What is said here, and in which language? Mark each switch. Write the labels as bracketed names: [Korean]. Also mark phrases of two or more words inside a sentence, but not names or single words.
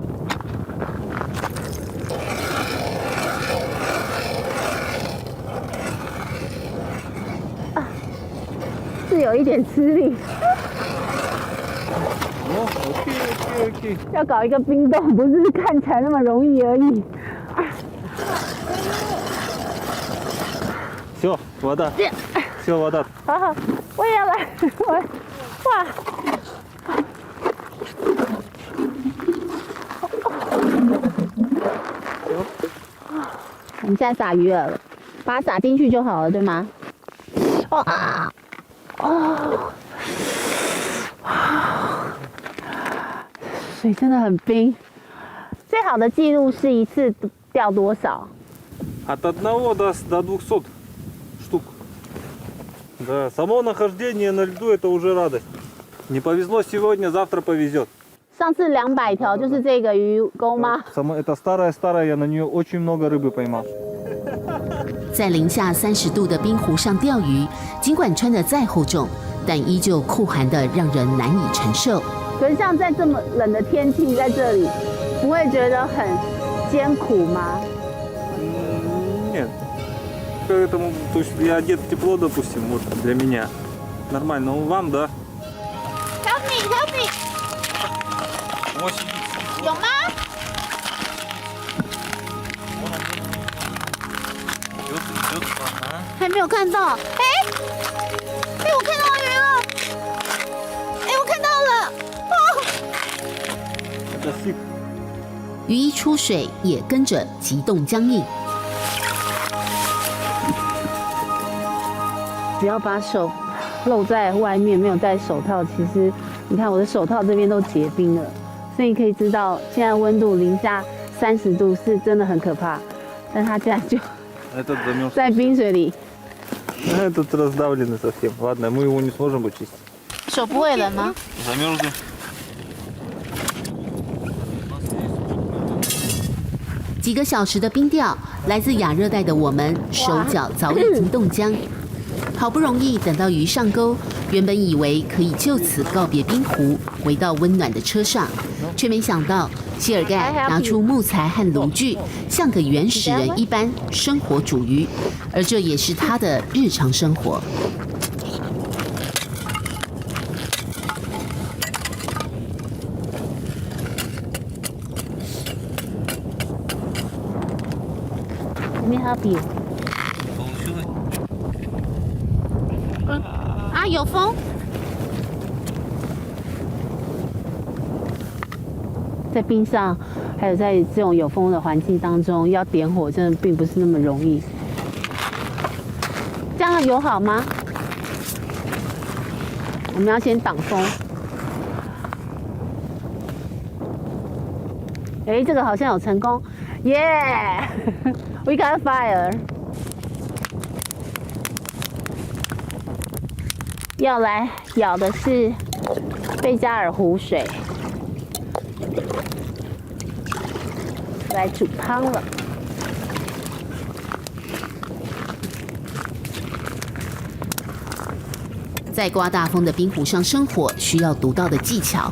[Chinese] 啊，是有一点吃力。哦，OK。要搞一个冰洞，不是看起来那么容易而已。 [Russian] Все, вода. Все, вода. [Chinese] 好好，我也要来，哇！我们现在撒鱼饵了，把它撒进去就好了，对吗？哦啊！哦，水真的很冰。最好的记录是一次钓多少？ [Russian] От 1 до 200 штук. Да, само нахождение на льду это уже радость. Не повезло сегодня, завтра повезет. [Chinese] 上次200条就是这个鱼钩吗？ [Russian] Это старая, я на нее очень много рыбы поймал. [Chinese] 在零下30度的冰湖上钓鱼，尽管穿得再厚重，但依旧酷寒的让人难以承受。可是像在这么冷的天气，在这里不会觉得很艰苦吗？ [Russian] Нет. Поэтому, то есть я одет тепло, допустим, вот для меня. Нормально, но вам, да? [English] Help me, help me！ [Chinese] 有吗？还没有看到。哎，我看到鱼了！哎，我看到了！哦， [Russian] Это сип. [Chinese] 鱼一出水，也跟着急冻僵硬。只要把手露在外面，没有戴手套，其实你看我的手套这边都结冰了，所以你可以知道现在温度零下30度是真的很可怕。但他竟然就 [Russian] Этот замерз. [Chinese] 在冰水里， [Russian] Этот раздавленный совсем. Ладно, мы его не сможем почистить. [Chinese] 手不会冷吗？ [Russian] Замерзли. [Chinese] 几个小时的冰钓，来自亚热带的我们手脚早已经冻僵。好不容易等到鱼上钩，原本以为可以就此告别冰湖，回到温暖的车上，却没想到谢尔盖拿出木材和炉具，像个原始人一般生火煮鱼，而这也是他的日常生活。 [English] Let me help you。 [Chinese] 啊，有风。在冰上，还有在这种有风的环境当中，要点火真的并不是那么容易。这样有好吗？我们要先挡风。哎，这个好像有成功，耶、yeah! [English] ！We got a fire。 [Chinese] 要来舀的是贝加尔湖水，来煮汤了。在刮大风的冰湖上生火，需要独到的技巧。